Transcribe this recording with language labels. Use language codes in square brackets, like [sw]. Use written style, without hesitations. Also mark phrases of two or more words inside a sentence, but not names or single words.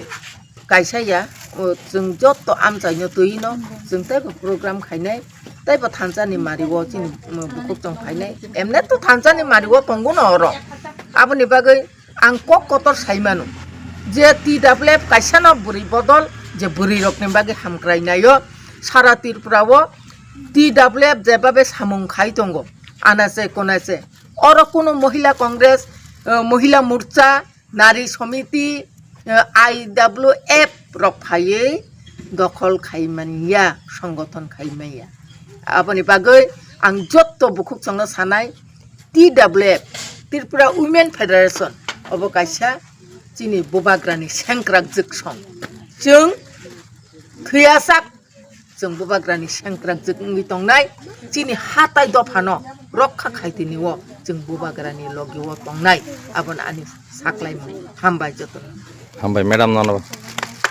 [trp] kaisaya o jeng jotto amjaino tuino jeng taibo program khainai taibo thanjani mari wo chini bukuk jong khainai emne to thanjani mari wo tongo no oro aboni bagai ang kok kotor saimanu je TWF kaisano buri bodol je buri rokni bagi hamkrainayo sara tirpurawo TWF jebabe samung khai tongo anase konase oro kono মহিলা কংগ্রেস মহিলা মোর্চা নারী সমিতি IWF রক ফায়ে দখল খাইমানিয়া সংগঠন খাইমাইয়া আপনি বাগৈ আং যত বুকুক সংনো সানাই TWF ত্রিপুরা উইমেন ফেডারেশন অবকাশা চিনি বুবাগ্রানি সেংক্রাক জকসং जों थैयासाक जों बुबाग्रानि सेंक्राक जोंनि तंनाय चिनि हाताय दफानो रक्षा खायतिनिवो जों बुबाग्रानि लगिवो तंनाय आबन आनि साख्लाय हामबाय जतन हामबाय मेडाम ननबा